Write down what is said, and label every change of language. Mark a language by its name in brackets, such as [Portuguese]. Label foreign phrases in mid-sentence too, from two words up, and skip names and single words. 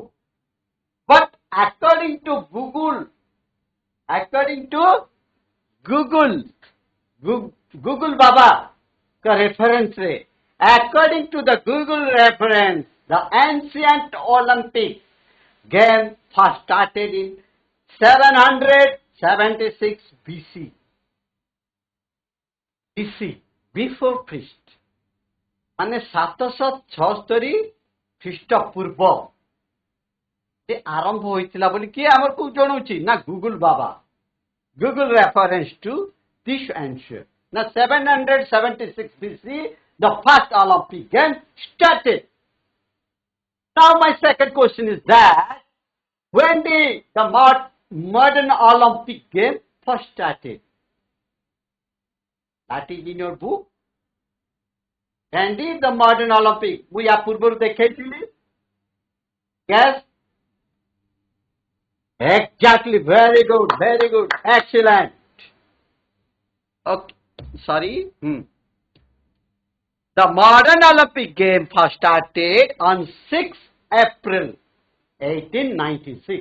[English] But according to Google Baba ka reference re, according to the Google reference, the ancient Olympic game first started in 776 BC. Before Christ. [Odia] ମାନେ 776 ଖ୍ରୀଷ୍ଟପୂର୍ବ ସେ ଆରମ୍ଭ ହୋଇଥିଲା ବୋଲି କି ଆମର କୁ ଜଣୁଛି ନା ଗୁଗଲ ବାବା। [English] Google reference to this answer. Now 776 BC, the first Olympic game started. Now my second question is that when did the modern Olympic game first started? That is in your book. When did the modern Olympic? We are [Odia] ପୂର୍ବରୁ ଦେଖିଥିଲେ। [English] Yes. Exactly, very good, excellent. Okay, sorry. The modern Olympic game first started on 6 April 1896.